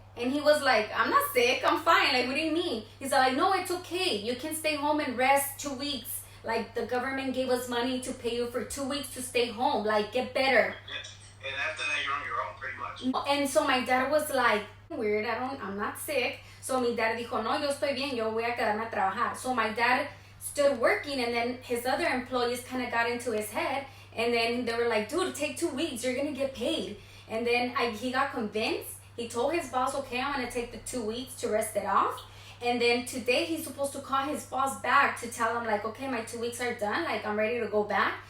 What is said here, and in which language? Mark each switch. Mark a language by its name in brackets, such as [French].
[English] And he was like, I'm not sick, I'm fine. Like, what do you mean? He's like, no, it's okay. You can stay home and rest 2 weeks. Like, the government gave us money to pay you for 2 weeks to stay home. Like, get better. And after that, you're on your own, pretty much. And so my dad was like, weird, I'm not sick. [Spanish] So mi dad dijo, no, yo estoy bien, yo voy a quedarme a trabajar. [English] So my dad stood working, and then his other employees kind of got into his head, and then they were like, dude, take 2 weeks, you're gonna get paid. And then he got convinced. He told his boss, okay, I'm gonna take the 2 weeks to rest it off. And then today he's supposed to call his boss back to tell him like, okay, my 2 weeks are done, like I'm ready to go back.